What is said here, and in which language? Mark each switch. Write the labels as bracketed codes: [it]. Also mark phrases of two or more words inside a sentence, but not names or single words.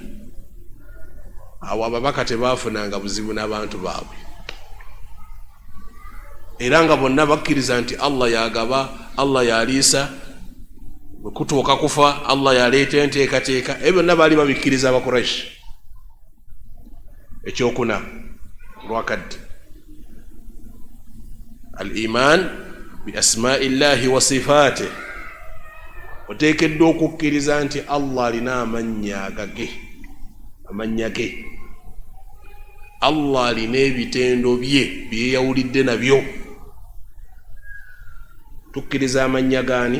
[lg] Awo ababaka tebaafunanga buzibu n'abantu baabwe, era nga bonna bakkiriza nti Allah yagaba, Allah yaliisa, bwe kutuuka kufa Allah yaleeta enteekateeka. Ebyo bonna baali babikkiriza Abakuraishi. Ekyokuna lwakadde [ar] الإيمان بأسماء الله وصفاته. [lg] Oteekeddwa okukkiriza nti Allah alina amannya ge, Allah alina ebitendo bye byeyawulidde nabyo. Tukkiriza amannya gaani?